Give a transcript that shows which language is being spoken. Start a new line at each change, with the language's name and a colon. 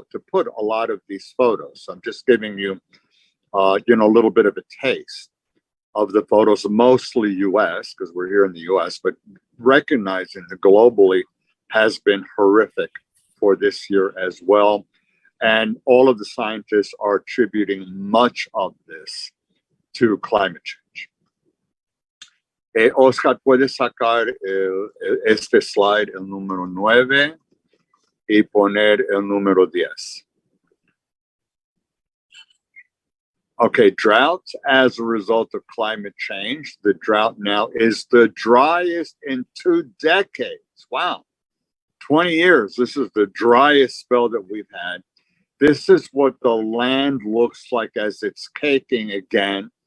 English: put a lot of these photos. So I'm just giving you, a little bit of a taste of the photos, mostly U.S. because we're here in the U.S., but recognizing that globally has been horrific for this year as well. And all of the scientists are attributing much of this to climate change.
Spanish: Oscar, puedes sacar este slide, el número 9, y poner el número 10.
English: Okay, droughts as a result of climate change. The drought now is the driest in 2 decades. Wow. 20 years. This is the driest spell that we've had. This is what the land looks like as it's caking again.